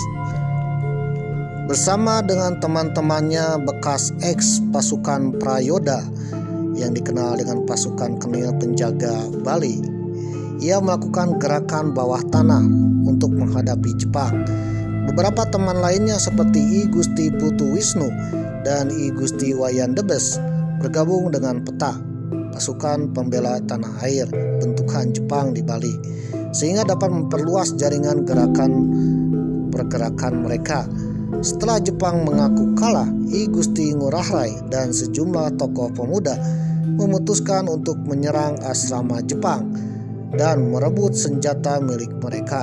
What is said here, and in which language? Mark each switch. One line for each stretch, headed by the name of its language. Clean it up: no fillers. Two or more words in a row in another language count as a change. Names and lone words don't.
Indonesian: Bersama dengan teman-temannya bekas ex-pasukan Prayoda yang dikenal dengan pasukan Kenil penjaga Bali, ia melakukan gerakan bawah tanah untuk menghadapi Jepang. Beberapa teman lainnya seperti I Gusti Putu Wisnu dan I Gusti Wayan Debes bergabung dengan Peta pasukan pembela tanah air bentukan Jepang di Bali, sehingga dapat memperluas jaringan pergerakan mereka. Setelah Jepang mengaku kalah, I Gusti Ngurah Rai dan sejumlah tokoh pemuda memutuskan untuk menyerang asrama Jepang dan merebut senjata milik mereka.